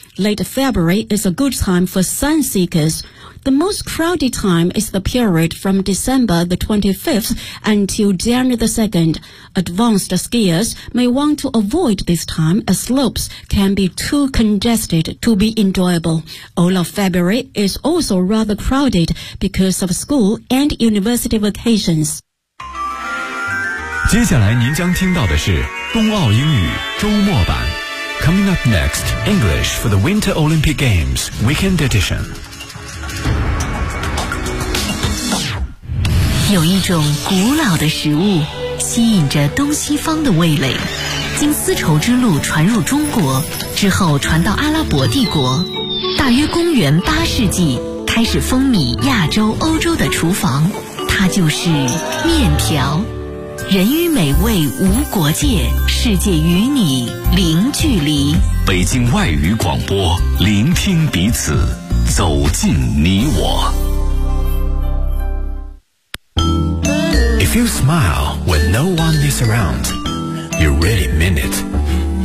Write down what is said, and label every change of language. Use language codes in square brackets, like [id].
[en] Late February is a good time for sun seekers. The most crowded time is the period from December the 25th until January the 2nd. Advanced skiers may want to avoid this time as slopes can be too congested to be enjoyable. All of February is also rather crowded because of school and university vacations. [zh] 接下来您将听到的是冬奥英语周末版。 [en] Coming up next, English for the Winter Olympic Games Weekend Edition. [zh] 有一种古老的食物吸引着东西方的味蕾，经丝绸之路传入中国之后传到阿拉伯帝国，大约公元八世纪开始风靡亚洲欧洲的厨房，它就是面条。人与美味无国界，世界与你零距离。北京外语广播，聆听彼此，走进你我。 [en] If you smile when no one is around, you really mean it.